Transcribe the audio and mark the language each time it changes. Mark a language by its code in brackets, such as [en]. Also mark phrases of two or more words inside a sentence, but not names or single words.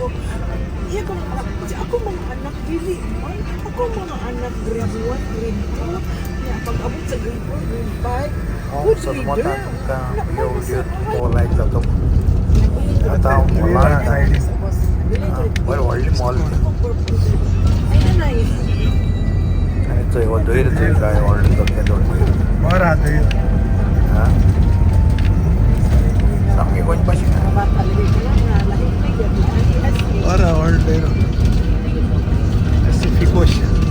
[ceb] Iya ko mga anak. Kasi ako mga anak dili man. Ako mga anak grade 1, grade 2. Kaya pag-abot sa grade 4, grade 5. [en] Good reader. [kok] लायक जातो आता मॉलान बरें व्हडली मॉल आनी थंय वयर थंय काय व्हडलें सगळें दोन बरें आहा थंय सामकें गोंयचे भाशेन बरें व्हडलें पॅसिफीक ओशन